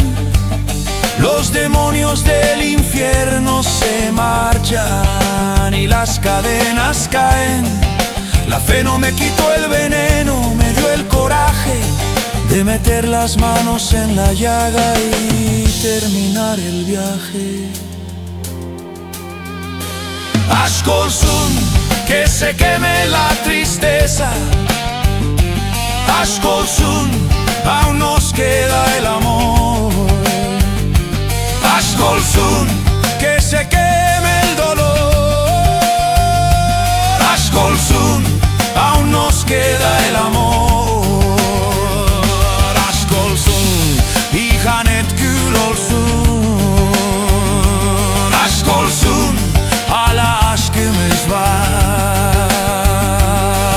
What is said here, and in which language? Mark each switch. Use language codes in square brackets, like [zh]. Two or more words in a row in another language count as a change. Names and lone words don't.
[es] Los demonios del infierno se marchan y las cadenas caen. La fe no me quitó el veneno, me dio el coraje de meter las manos en la llaga y terminar el viaje. [tr] Aşk olsun, [es] que se queme la tristeza. [tr] Aşk olsun, [es] aún nos queda el amor. [tr] Aşk olsun, [es] que se queme el dolor. [tr] Aşk olsun, [es] aún nos queda el amor. [tr] Aşk olsun, ihanet gül olsun. Aşk olsun, hala aşkımız var.